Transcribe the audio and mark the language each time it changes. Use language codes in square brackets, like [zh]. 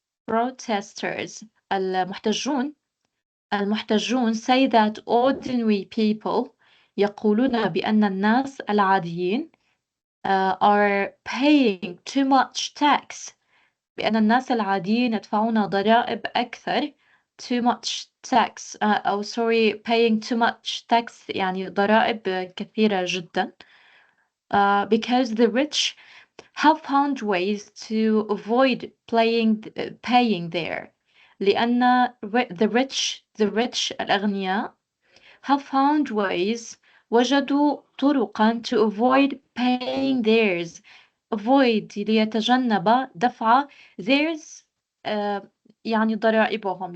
[en] protesters [ar] المحتجون [en] say that ordinary people [ar] يقولون بأن الناس العاديين [en] are paying too much tax. [ar] بأن الناس العاديين يدفعون ضرائب أكثر. [en] too much tax [ar] أو [en] sorry paying too much tax [ar] يعني ضرائب كثيرة جدا. [en] Because the rich have found ways to avoid paying there. [ar] لأن [en] the rich [ar] الأغنياء [en] have found ways [ar] وجدوا طرقا [en] to avoid paying theirs. avoid [ar] ليتجنب دفع [en] theirs [ar] يعني ضرائبهم.